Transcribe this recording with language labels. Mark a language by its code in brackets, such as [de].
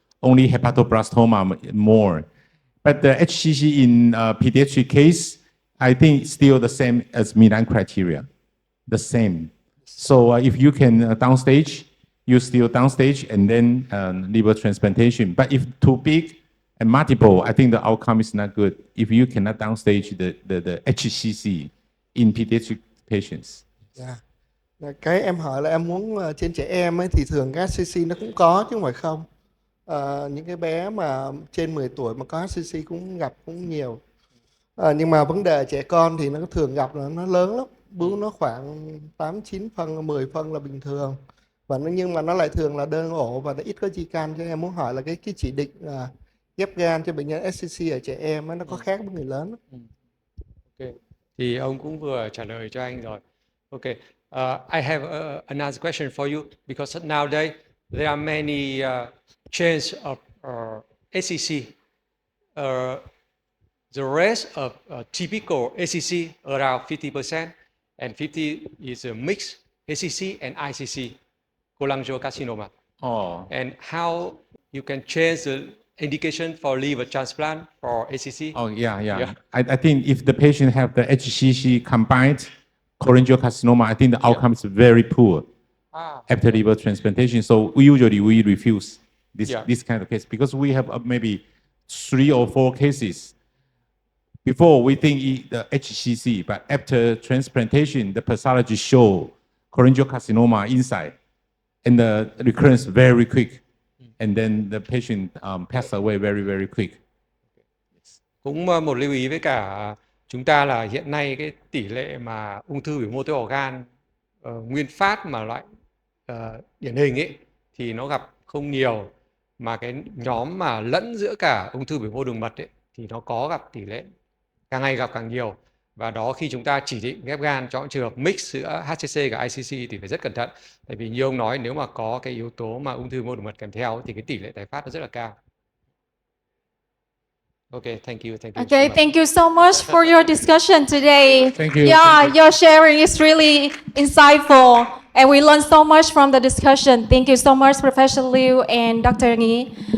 [en] Only hepatoblastoma more. But the HCC in pediatric case, I think still the same as Milan criteria, the same. So if you can downstage, you still downstage and then liver transplantation. But if too big and multiple, I think the outcome is not good if you cannot downstage the HCC in pediatric patients. Yeah. [vi] Cái em hỏi là em muốn trên trẻ em ấy, thì thường cái HCC nó cũng có chứ không phải không. Những cái bé mà trên 10 tuổi mà có HCC cũng gặp cũng nhiều. Nhưng mà vấn đề trẻ con thì nó thường gặp là nó lớn lắm. Bướu nó khoảng 8-9 phân, 10 phân là bình thường. Và nhưng mà nó lại thường là đơn ổ và nó ít có di căn. Cho em muốn hỏi là cái chỉ định ghép gan cho bệnh nhân HCC ở trẻ em ấy, nó có khác với người lớn. [en] Ok. [vi] Thì ông cũng vừa trả lời cho anh rồi. [en] Ok. I have another question for you, because nowadays there are many chains of HCC. The rest of typical HCC around 50%, and 50 is a mixed HCC and ICC, cholangiocarcinoma. Oh. And how you can change the indication for liver transplant for HCC? Oh, yeah. I think if the patient have the HCC combined cholangiocarcinoma, I think the outcome is very poor. after liver transplantation. So we usually refuse Yeah. this kind of case because we have maybe 3 or 4 cases. Before we think the HCC, but after transplantation, the pathology show cholangiocarcinoma inside, and the recurrence very quick, and then the patient passed away very quick. [vi] Cũng một lưu ý với cả chúng ta là hiện nay cái tỷ lệ mà ung thư biểu mô tế bào gan nguyên phát mà loại điển hình ấy thì nó gặp không nhiều, mà cái nhóm mà lẫn giữa cả ung thư biểu mô đường mật ấy thì nó có gặp tỷ lệ càng ngày gặp càng nhiều. Và đó khi chúng ta chỉ định ghép gan cho trường hợp mix giữa HCC và ICC thì phải rất cẩn thận. Tại vì như ông nói, nếu mà có cái yếu tố mà ung thư biểu mô đường mật kèm theo thì cái tỷ lệ tái phát nó rất là cao. [en] Okay, thank you. Okay, thank you so much for your discussion today. Thank you. Yeah, Thank you. your sharing is really insightful, and we learned so much from the discussion. Thank you so much, Professor Liu and Dr. Nghi.